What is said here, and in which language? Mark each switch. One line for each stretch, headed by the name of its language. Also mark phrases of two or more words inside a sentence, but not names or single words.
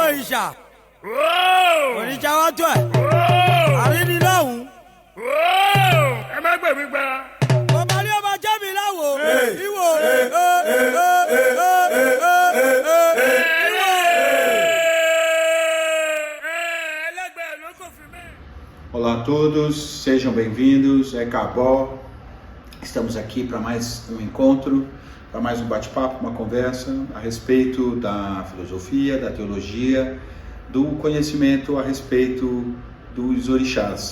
Yoruba: òrìṣà òrìṣà wa tó ẹ̀ àrídìláhùn. ẹ má gbè mí gbà. ọba ní ọba jẹ́ mi láwo ìwò.
Portuguese: Olá a todos, sejam bem-vindos, é Cabó. Estamos aqui para mais um encontro, para mais um bate-papo, uma conversa a respeito da filosofia, da teologia, do conhecimento a respeito dos orixás.